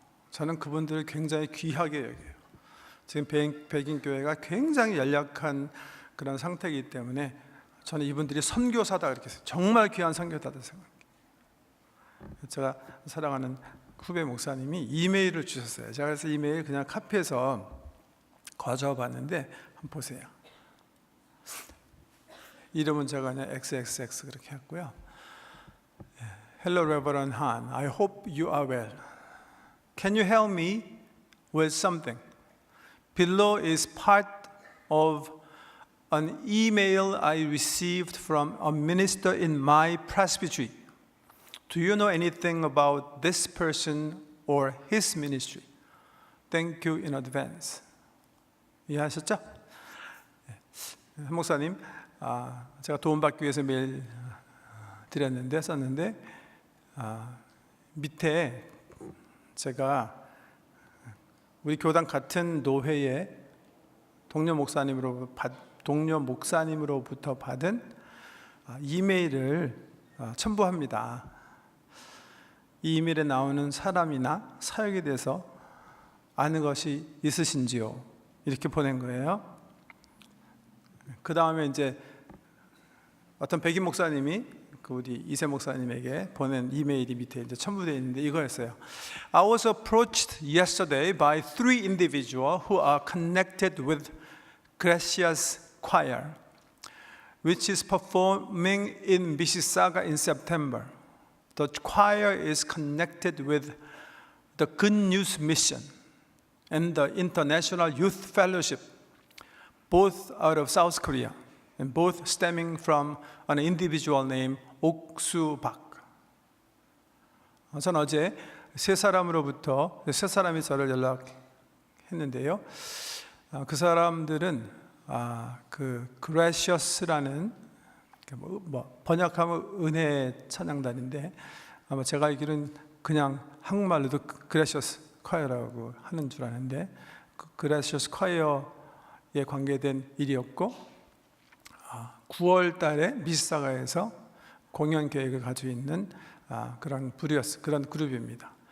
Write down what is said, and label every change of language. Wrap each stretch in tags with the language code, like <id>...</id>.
<ko>저는 그분들을 굉장히 귀하게 여겨요. 지금 백인 교회가 굉장히 연약한 그런 상태이기 때문에 저는 이분들이 선교사다 이렇게 해서 정말 귀한 선교사다 생각해요. 제가 사랑하는 후배 목사님이 이메일을 주셨어요. 제가 그래서 이메일 그냥 카피해서 가져와 봤는데 한번 보세요. 이름은 제가 그냥 XXX 그렇게 했고요.</ko> <en>Hello Reverend Han, I hope you are well. Can you help me with something? Below is part of an email I received from a minister in my presbytery. Do you know anything about this person or his ministry? Thank you in advance.</en> <ko>이해하셨죠? 한 목사님, 제가 도움받기 위해서 메일 드렸는데 썼는데 밑에 제가 우리 교단 같은 노회의 동료 목사님으로부터 받은 이메일을 첨부합니다. 이 이메일에 나오는 사람이나 사역에 대해서 아는 것이 있으신지요? 이렇게 보낸 거예요. 그 다음에 이제 어떤 백인 목사님이 그 우리 이세 목사님에게 보낸 이메일이 밑에 이제 첨부되어 있는데 이거였어요.</ko> <en>I was approached yesterday by 3 individuals who are connected with Gracias Choir, which is performing in Mississauga in September. The choir is connected with the Good News Mission and the International Youth Fellowship, both out of South Korea, and both stemming from an individual named 옥수 박.</en> <ko>전 어제 세 사람이 저를 연락했는데요. 그 사람들은 그 Gracious라는 번역하면 은혜 찬양단인데 아마 제가 알기로는 그냥 한국말로도 Gracious Choir라고 하는 줄 아는데 그 Gracious Choir에 관계된 일이었고 9월 달에 미시사가에서 공연 계획을 가지고 있는 그런 그룹입니다.</ko>